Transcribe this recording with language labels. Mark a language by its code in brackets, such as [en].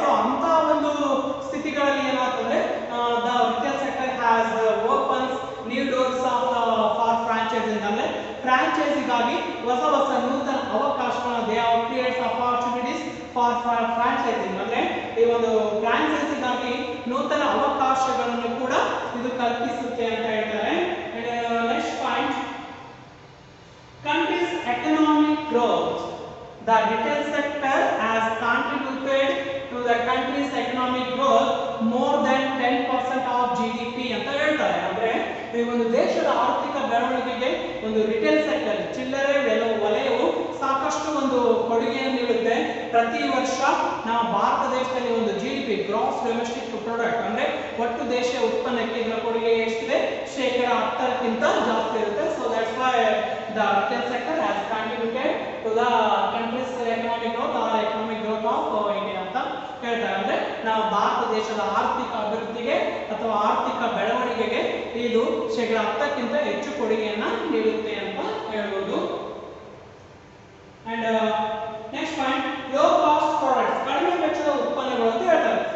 [kn] So ಅಂತ ಒಂದು ಸ್ಥಿತಿಗಳಲ್ಲಿ ಏನಾಗ್ತದೆ, [en] the retail sector has opens new doors for franchising, [kn] ಅಂದ್ರೆ ಫ್ರಾಂಚೈಸಿಗಾಗಿ ಹೊಸ ಹೊಸ ನೂತನ ಅವಕಾಶಗಳನ್ನು, [en] they are creates opportunities for franchising, [kn] ಅಂದ್ರೆ ಈ ಒಂದು ಫ್ರಾಂಚೈಸಿಗಾಗಿ ನೂತನ ಅವಕಾಶಗಳನ್ನು ಕೂಡ ಇದು ಕಲ್ಪಿಸುತ್ತೆ ಅಂತ ಹೇಳ್ತಾರೆ. [en] next point, country's economic growth, the retail sector has contributed to the country's economic growth more than 10% of GDP [kn] ಅಂತ ಹೇಳ್ತಾರೆ. ಅಂದ್ರೆ ಈ ಒಂದು ದೇಶದ ಆರ್ಥಿಕ ಬೆಳವಣಿಗೆಗೆ ಒಂದು ರಿಟೇಲ್ ಸೆಕ್ಟರ್, ಚಿಲ್ಲರೆ ವಲಯವು ಸಾಕಷ್ಟು ಒಂದು ಕೊಡುಗೆಯನ್ನು ನೀಡುತ್ತೆ. ಪ್ರತಿ ವರ್ಷ ನಮ್ಮ ಭಾರತ ದೇಶದಲ್ಲಿ ಒಂದು GDP ಗ್ರಾಸ್ ಡೊಮೆಸ್ಟಿಕ್ ಪ್ರಾಡಕ್ಟ್ ಅಂದ್ರೆ ಒಟ್ಟು ದೇಶೀಯ ಉತ್ಪನ್ನಕ್ಕೆ ಇದರ ಕೊಡುಗೆ ಎಷ್ಟಿದೆ, 10% ಜಾಸ್ತಿ ಇರುತ್ತೆ. [en] so that's why the retail sector has contributed to the country's economic growth or economic growth of India [kn] ಅಂತ ಹೇಳ್ತಾರೆ. ಅಂದ್ರೆ ನಾವು ಭಾರತ ದೇಶದ ಆರ್ಥಿಕ ಅಭಿವೃದ್ಧಿಗೆ ಅಥವಾ ಆರ್ಥಿಕ ಬೆಳವಣಿಗೆಗೆ ಇದು 10% ಹೆಚ್ಚು ಕೊಡುಗೆಯನ್ನ ನೀಡುತ್ತೆ ಅಂತ ಹೇಳ್ಬೋದು. [en] and next point, low cost products, [kn] ಕಡಿಮೆ ವೆಚ್ಚದ ಉತ್ಪನ್ನಗಳು ಅಂತ ಹೇಳ್ತಾರೆ.